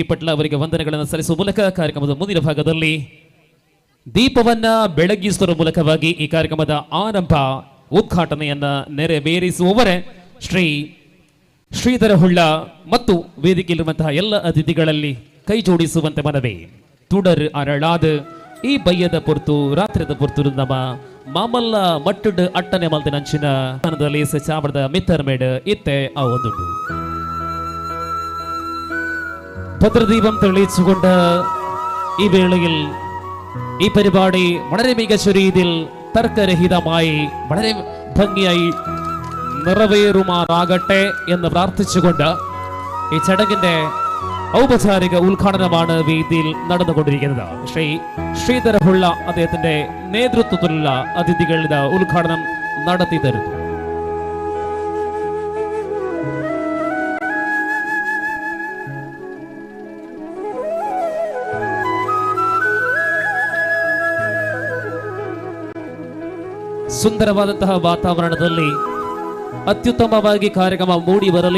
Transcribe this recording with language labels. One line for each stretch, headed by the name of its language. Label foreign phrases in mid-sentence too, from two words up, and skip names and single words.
Kannada: ಪಟ್ಲ ಅವರಿಗೆ ವಂದನೆಗಳನ್ನು ಸಲ್ಲಿಸುವ ಮೂಲಕ ಕಾರ್ಯಕ್ರಮದ ಮುಂದಿನ ಭಾಗದಲ್ಲಿ ದೀಪವನ್ನ ಬೆಳಗಿಸುವ ಮೂಲಕವಾಗಿ ಈ ಕಾರ್ಯಕ್ರಮದ ಆರಂಭ ಉದ್ಘಾಟನೆಯನ್ನ ನೆರವೇರಿಸುವವರೇ ಶ್ರೀ ಶ್ರೀಧರ ಹುಳ್ಳ ಮತ್ತು ವೇದಿಕೆಯಲ್ಲಿರುವಂತಹ ಎಲ್ಲ ಅತಿಥಿಗಳಲ್ಲಿ ಕೈ ಜೋಡಿಸುವಂತೆ ಮನವಿ.
Tulu: ತುಡರ್ ಅರಳಾದ ಈ ಬಯ್ಯದ ಪೊರ್ತು ರಾತ್ರಿದ ಪೊರ್ತು ನಮ್ಮ ಮಾಮಲ್ಲ ಮಟ್ಟುಡ್ ಅಟ್ಟನೆ ಮಲ್ದಿನಂಚಿನ ಸ್ಥಾನದಲ್ಲಿ ಚಾವಡದ ಮಿತ್ತರ್ಮೇಡ್ ಇತ್ತೆ ಆ ಒಂದುಂಡು
Malayalam: ഭദ്രദീപം തെളിയിച്ചുകൊണ്ട് ഈ വേളയിൽ ഈ പരിപാടി വളരെ മികച്ച രീതിയിൽ തർക്കരഹിതമായി വളരെ ഭംഗിയായി നിറവേറുമാറാകട്ടെ എന്ന് പ്രാർത്ഥിച്ചുകൊണ്ട് ഈ ചടങ്ങിന്റെ ഔപചാരിക ഉദ്ഘാടനമാണ് വേദിയിൽ നടന്നുകൊണ്ടിരിക്കുന്നത്. ശ്രീ ശ്രീധരപിള്ള അദ്ദേഹത്തിന്റെ നേതൃത്വത്തിലുള്ള അതിഥികളുടെ ഉദ്ഘാടനം നടത്തി തരുന്നു.
Kannada: ಸುಂದರವಾದಂತಹ ವಾತಾವರಣದಲ್ಲಿ ಅತ್ಯುತ್ತಮವಾಗಿ ಕಾರ್ಯಕ್ರಮ ಮೂಡಿ ಬರಲಿ